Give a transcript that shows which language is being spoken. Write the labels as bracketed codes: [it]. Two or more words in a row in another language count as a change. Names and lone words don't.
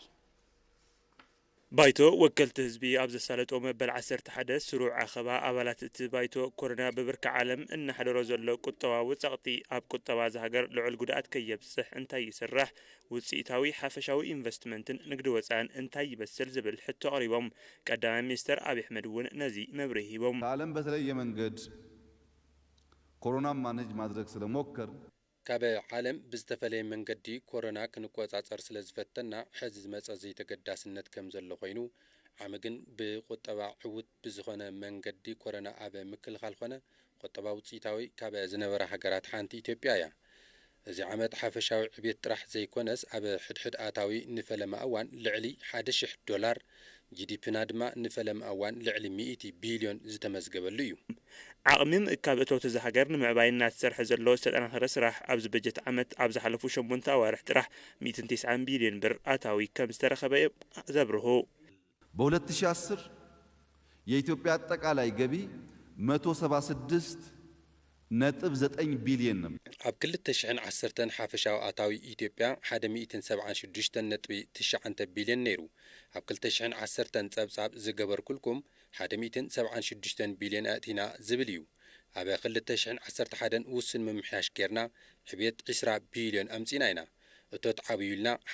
[ti] ባይቶ ወከልቲ ህዝቢ ኣብ ዘሳለጦ መበል 11 ስሩዕ ኣኼባ ኣባላት እቲ ባይቶ ኮሮና ብብርኪ ዓለም እናሕደሮ ዘሎ ቁጠባዊ ጸቕጢ ኣብ ቁጠባ ዝሃገር ልዑል ጉድኣት ከየብፅሕ እንታይ ይስራሕ፣ ውጽኢታዊ ሓፈሻዊ ኢንቨስትመንትን ንግዲ ወፃኢን እንታይ ይበስል ዝብል ሕቶ ቀሪቦም ቀዳማይ ሚኒስተር አብይ አሕመድ እውን ነዚ መብርሂ ሂቦም [am] ከዓለም በተለየ መንገድ ኮሮና ማኔጅ ማድረግ ስለሞከር [ti] ካብ ዓለም ብዝተፈለየ መንገዲ ኮሮና ክንቆጻጸር ስለ ዝፈተና ሕዚ ዝመጸ ዘይተገዳስነት ከም ዘሎ ኮይኑ ዓመ ግን ብቁጠባ ዕውት ብዝኾነ መንገዲ ኮሮና ኣብ ምክልኻል ኮነ ቁጠባ ውጽኢታዊ ካብ ዝነበራ ሃገራት ሓንቲ ኢትዮጵያ እያ። እዚ ዓመት ሓፈሻዊ ዕብየት ጥራሕ ዘይኮነስ ኣብ ሕድሕድ ኣታዊ ንፈለማ እዋን ልዕሊ $1,000 ጂዲፒና ድማ ንፈለማ እዋን ልዕሊ 100 ቢልዮን ዝተመዝገበሉ እዩ። ዓቕሚ ምእካብ እቶት እዚ ሃገር ንምዕባይ እናተሰርሐ ዘሎ ዝተጠናኸረ ስራሕ ኣብዚ በጀት ዓመት ኣብ ዝሓለፉ 8 ኣዋርሕ ጥራሕ 190 ቢልዮን ብር ኣታዊ ከም ዝተረኸበ ዘብርሁ [am] በ2010 የኢትዮጵያ አጠቃላይ ገቢ 176.9 ቢሊዮን ነው። [ti] ኣብ 2010 ሓፈሻዊ ኣታዊ ኢትዮጵያ 176.9 ቢሊዮን ነይሩ። ኣብ 2010 ጸብጻብ ዝገበርኩልኩም 176 ቢሊዮን ኣእቲና ዝብል እዩ። ኣብ 2011 ውስን ምምሕያሽ ጌርና ዕብየት 20 ቢሊዮን ኣምጺና ኢና። እቶት ዓብዩልና